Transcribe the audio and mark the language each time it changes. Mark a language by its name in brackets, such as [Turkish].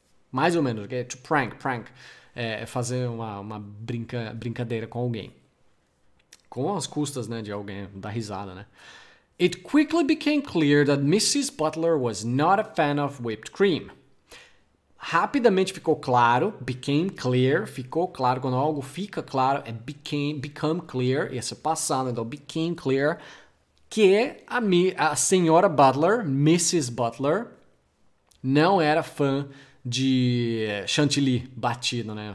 [Portuguese] Mais ou menos, to prank, é fazer uma brincadeira com alguém. Com as custas, né, de alguém dar risada, né? [English] It quickly became clear that Mrs. Butler was not a fan of whipped cream. [Portuguese] Rapidamente ficou claro, ficou claro, quando algo fica claro, é become clear, esse é passado, então became clear, que a senhora Butler, Mrs. Butler, não era fã de chantilly batido, né?